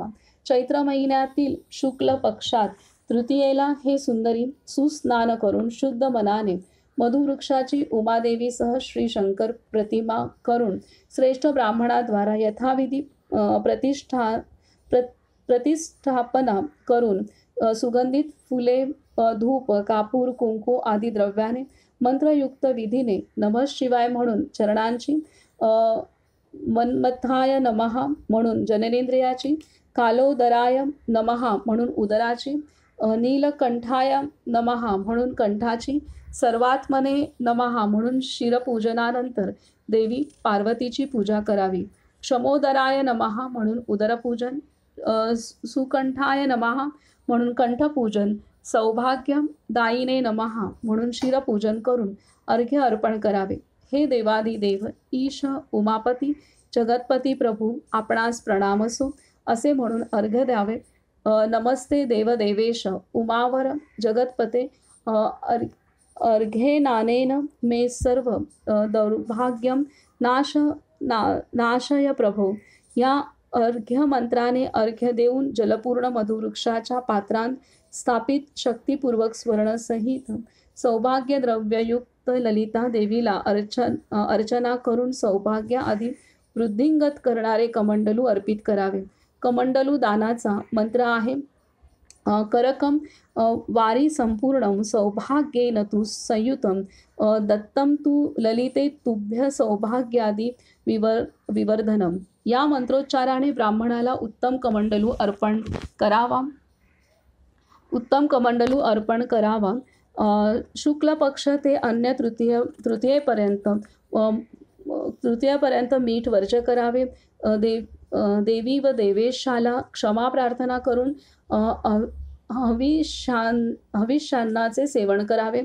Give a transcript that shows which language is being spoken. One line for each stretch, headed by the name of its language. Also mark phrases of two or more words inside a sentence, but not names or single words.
Marathi: चैत्र महिन्यातील शुक्ल पक्षात तृतीयेला हे सुंदरी सुस्नान करून शुद्ध मनाने मधुवृक्षाची उमादेवीसह श्री शंकर प्रतिमा करून श्रेष्ठ ब्राह्मणाद्वारा यथाविधी प्रतिष्ठापना करून सुगंधित फुले, धूप, कापूर, कुंकू आदी द्रव्याने मंत्रयुक्त विधीने
Sanskrit: नमः शिवाय
Marathi: म्हणून चरणांची,
Sanskrit: मन्मथाय नमः
Marathi: म्हणून जननेंद्रियाची,
Sanskrit: कालोदराय नमः
Marathi: म्हणून उदराची,
Sanskrit: नीलकंठाय नमः
Marathi: म्हणून कंठाची,
Sanskrit: सर्वात्मने नमः
Marathi: म्हणून शिरपूजनानंतर देवी पार्वतीची पूजा करावी.
Sanskrit: क्षमोदराय नमः
Marathi: म्हणून उदरपूजन,
Sanskrit: सुकंठाय नमः
Marathi: म्हणून कंठपूजन,
Sanskrit: सौभाग्यदायिने नमः
Marathi: म्हणून शिरपूजन करून अर्घ्य अर्पण करावे. हे देवादिदेव ईश उमापती जगतपती प्रभू, आपणास प्रणाम असो असे म्हणून अर्घ्य द्यावे.
Sanskrit: नमस्ते देवदेवेश उमावर जगतपते, अर्घ्येनानेन मे सर्व दौर्भाग्यम नाशय प्रभो.
Marathi: या अर्घ्य मंत्राने अर्घ्य देऊन जलपूर्ण मधुवृक्षाच्या पात्रांत स्थापित शक्तिपूर्वक स्वर्णसहित सौभाग्य द्रव्ययुक्त ललिता देवीला अर्चना करून सौभाग्य आदी वृद्धिंगत करणारे कमंडलू अर्पित करावे. कमंडलू दानाचा मंत्र आहे,
Sanskrit: करकम वारी संपूर्णं सौभाग्येन तु संयुतं दत्तं तु ललिते तुभ्य सौभाग्यादी विवर्धनम.
Marathi: या मंत्रोच्चाराने ब्राह्मणाला उत्तम कमंडलू अर्पण करावा. शुक्ल पक्ष ते अन्य तृतीयेपर्यंत मीठ वर्ज करावे. देवी व देवेशाला क्षमा प्रार्थना करून हविष्यान्नाचे सेवन करावे.